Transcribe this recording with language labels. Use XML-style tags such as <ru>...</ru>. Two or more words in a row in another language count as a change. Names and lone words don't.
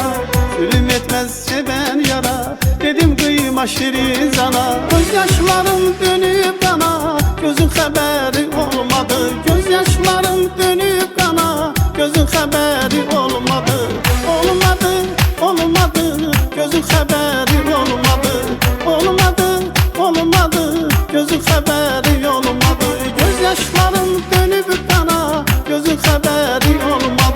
<tr>Zulüm etmez seven yara, dedim kıyma şirin cana. Gözyaşlarım dönüp kana,</tr> <az>gözün xəbəri olmadı.</az> <tr>Gözyaşlarım dönüp kana,</tr> <az>gözün xəbəri olmadı. Olmadı, olmadı, gözün xəbəri olmadı. Olmadı, olmadı, gözün xəbəri olmadı.</az> <tr>Gözyaşlarım dönüp kana,</tr> <az>gözün xəbəri olmadı.</az>